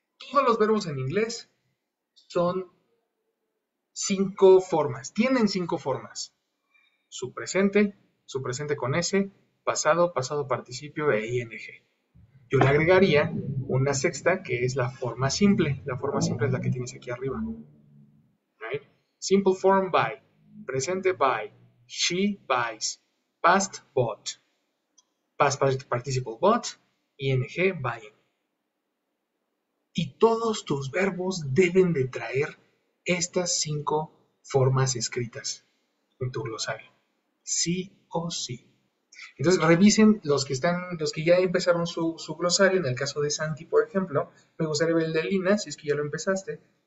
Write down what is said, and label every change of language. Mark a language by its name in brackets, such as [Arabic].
[Spanish] Todos los verbos en inglés son 5 formas. Tienen 5 formas. Su presente con S, pasado, pasado participio e ing. Yo le agregaría una sexta que es la forma simple. La forma simple es la que tienes aquí arriba. [English] Right? Simple form buy, presente buy, she buys, past bought, past participle bought, ing buying. [Spanish] Y todos tus verbos deben de traer estas 5 formas escritas en tu glosario. Sí o sí. Entonces revisen los que ya empezaron su glosario. En el caso de Santi, por ejemplo, me gustaría ver el de Lina, si es que ya lo empezaste.